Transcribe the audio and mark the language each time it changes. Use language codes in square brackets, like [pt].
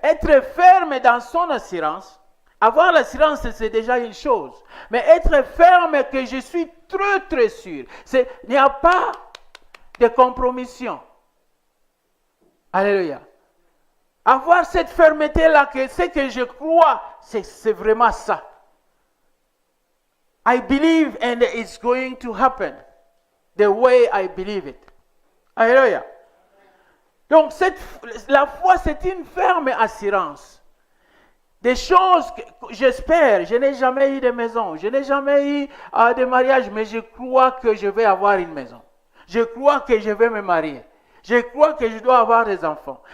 [fr] Être ferme dans son assurance, avoir l'assurance, c'est déjà une chose. Mais être ferme, que je suis très très sûr, il n'y a pas de compromission. Alléluia. Avoir cette fermeté-là, que ce que je crois, c'est vraiment ça. [en] I believe and it's going to happen the way I believe it. [fr] Alléluia. Donc, la foi, c'est une ferme assurance. Des choses que j'espère, je n'ai jamais eu de maison, je n'ai jamais eu de mariage, mais je crois que je vais avoir une maison. Je crois que je vais me marier. Je crois que je dois avoir des enfants.